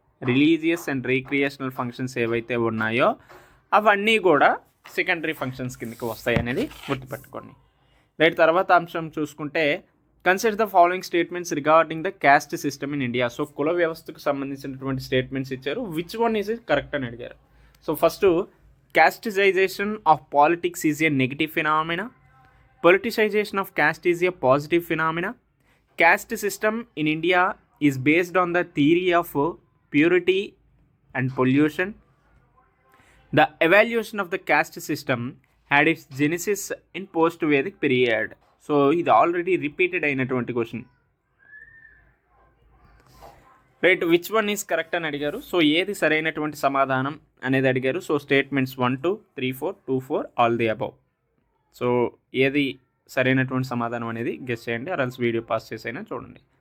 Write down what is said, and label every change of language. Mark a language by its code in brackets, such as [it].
[en] religious and recreational functions [te] ఏవైతే ఉన్నాయో అవన్నీ కూడా సెకండరీ ఫంక్షన్స్ కిందకి వస్తాయి అనేది గుర్తుపెట్టుకోండి. [en] right, [te] తర్వాత అంశం చూసుకుంటే [en] Consider the following statements regarding the caste system in India. [te] So కుల వ్యవస్థకు సంబంధించినటువంటి స్టేట్మెంట్స్ ఇచ్చారు, [en] which one is correct [te] అని అడిగారు. [en] So first casteization of politics is a negative phenomena, politicization of caste is a positive phenomena, caste system in India is based on the theory of purity and pollution, the evaluation of the caste system had its genesis in post-Vedic period. [te] So ఇది already repeated అయినటువంటి question. Right, [en] which one is correct [te] అని అడిగారు. So ఏది సరైనటువంటి సమాధానం అనేది అడిగారు. So statements 1, 2, 3, 4, 2, 4 all the above. So ఏది సరైనటువంటి సమాధానం అనేది గెస్ చేయండి, అరల్స్ వీడియో పాస్ చేసైనా చూడండి.